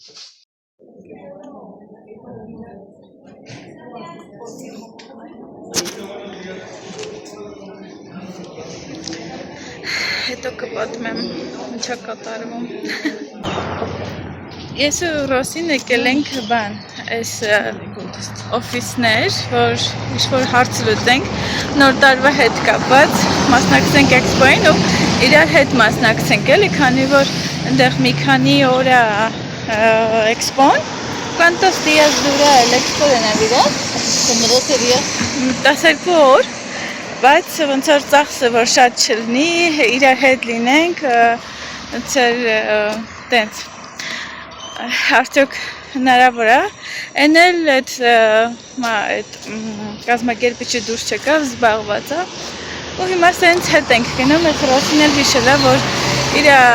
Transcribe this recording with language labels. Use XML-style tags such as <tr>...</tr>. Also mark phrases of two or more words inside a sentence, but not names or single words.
<hy>Հետո կպատմեմ ինչա կատարվում։ Ես ու Ռոսին եկել ենք բան, այս օֆիսներ, որ ինչ-որ հարց լուծենք, նոր տարվա հետ կապված, մասնակցենք էքսպոյին ու իրար հետ մասնակցենք էլի, քանի որ ընդեղ մի քանի օր է էքսպոն,</hy> <es>¿cuántos días dura el expo de Navidad? Como 12 días.</es> <hy>12 օր, բայց ոնց որ ծախսը որ շատ չլինի, իրար հետ լինենք, ոնց որ տենց արդյոք հնարավոր է, են էլ այդ կազմակերպիչը դուրս չեկավ, զբաղված է, ու հիմա սենց հետ ենք գնում, այդ Ռոսին էլ հիշել է, որ իր</hy>